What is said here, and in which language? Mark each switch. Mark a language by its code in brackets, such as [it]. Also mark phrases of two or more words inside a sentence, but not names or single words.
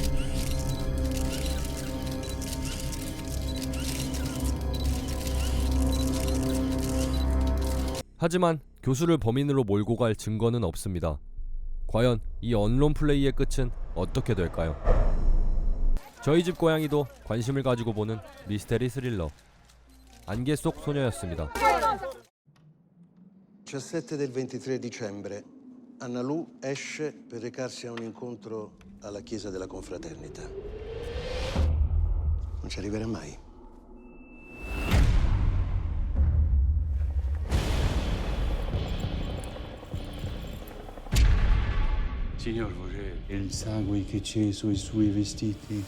[ko] 하지만 교수를 범인으로 몰고 갈 증거는 없습니다. 과연 이 언론 플레이의 끝은 어떻게 될까요? 저희 집 고양이도 관심을 가지고 보는 미스테리 스릴러 안개 속 소녀였습니다. [it] 17 del 23 dicembre, Analu esce per recarsi a un incontro alla chiesa della confraternita. Non ci arriverà mai. Signor Vogel, il sangue che c'è sui suoi vestiti.